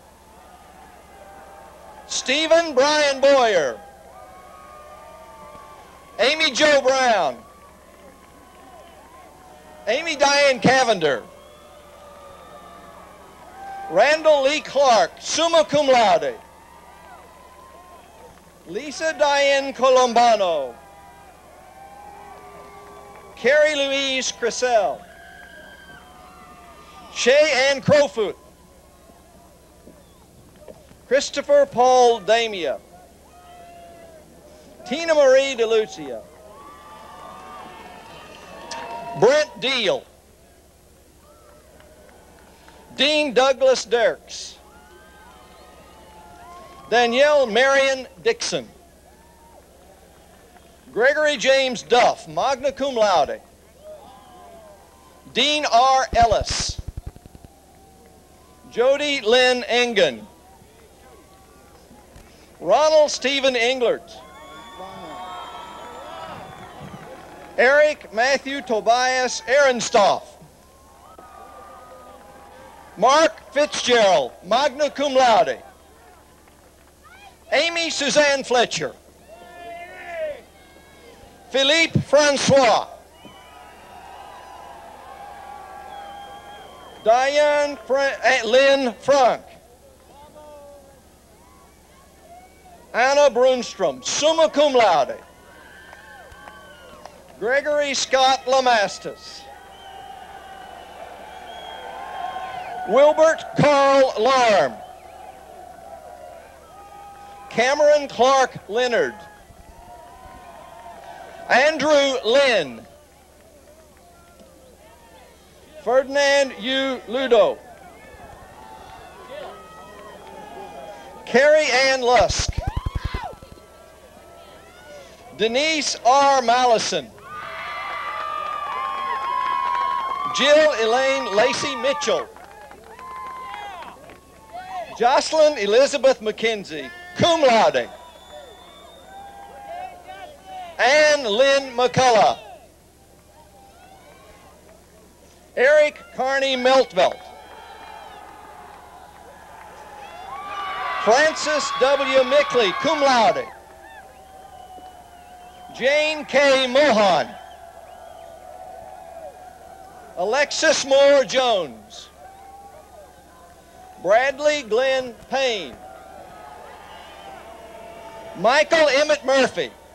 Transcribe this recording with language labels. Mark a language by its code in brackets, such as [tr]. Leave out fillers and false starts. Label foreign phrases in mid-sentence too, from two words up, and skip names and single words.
[en] Stephen Brian Boyer, Amy Jo Brown, Amy Diane Cavender, Randall Lee Clark, [la] summa cum laude, [en] Lisa Diane Colombano, Carrie Louise Cressell, Shay Ann Crowfoot, Christopher Paul Damia, Tina Marie DeLucia, Brent Deal, Dean Douglas Dirks, Danielle Marion Dixon, Gregory James Duff, [la] magna cum laude, [en] Dean R. Ellis, Jody Lynn Engen, Ronald Stephen Englert, Eric Matthew Tobias Ehrenstoff, Mark Fitzgerald, [la] magna cum laude, [en] Amy Suzanne Fletcher, Philippe Francois, Diane Lynn Frank, Anna Brunstrom, [la] summa cum laude, [en] Gregory Scott Lamastus, Wilbert Carl Larm, Cameron Clark Leonard, Andrew Lynn, Ferdinand U. Ludo, Carrie Ann Lusk. Denise R. Mallison. Jill Elaine Lacey Mitchell. Jocelyn Elizabeth McKenzie, [la] cum laude. [en] Ann Lynn McCullough. Eric Carney Meltvelt. Francis W. Mickley, [la] cum laude. [en] Jane K. Mohan. Alexis Moore Jones. Bradley Glenn Payne. Michael Emmett Murphy.